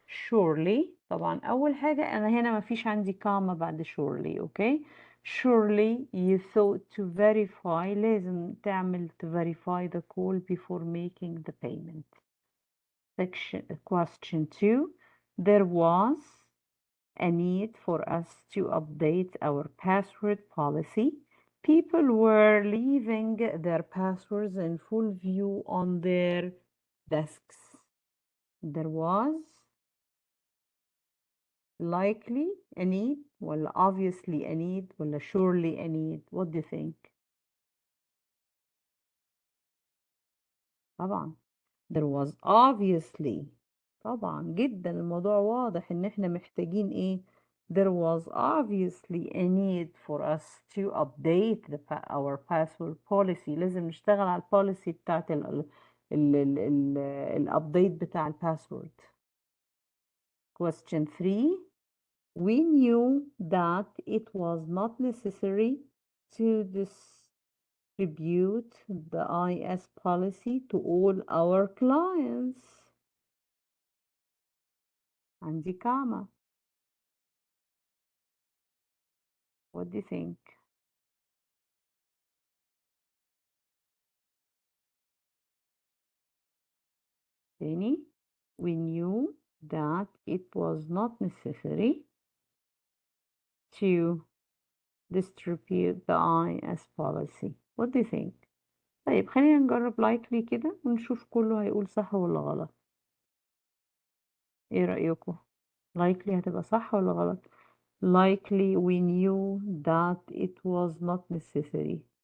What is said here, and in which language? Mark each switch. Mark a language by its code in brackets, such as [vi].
[ar] surely طبعا أول حاجة أنا هنا مفيش عندي كاما بعد surely. أوكي. [en] surely you thought to verify [ar] لازم تعمل [en] to verify the call before making the payment. Question 2. There was a need for us to update our password policy. People were leaving their passwords in full view on their desks. There was likely a need ولا obviously a need ولا surely a need. What do you think? طبعا there was obviously. [ar] طبعا جدا الموضوع واضح ان احنا محتاجين ايه. [en] There was obviously a need for us to update our password policy. [ar] لازم نشتغل على البوليسي بتاعت الابديت بتاع الباسورد. [en] Question 3. We knew that it was not necessary to distribute the IS policy to all our clients. [ar] عندي كاما. [en] What do you think? Danny, we knew that it was not necessary to distribute the IS policy. What do you think? [ar] طيب خلينا نجرب likely كده ونشوف كله هيقول صح ولا غلط. ايه رأيكم؟ [en] likely [ar] هتبقى صح ولا غلط؟ [en] Likely we knew that it was not necessary.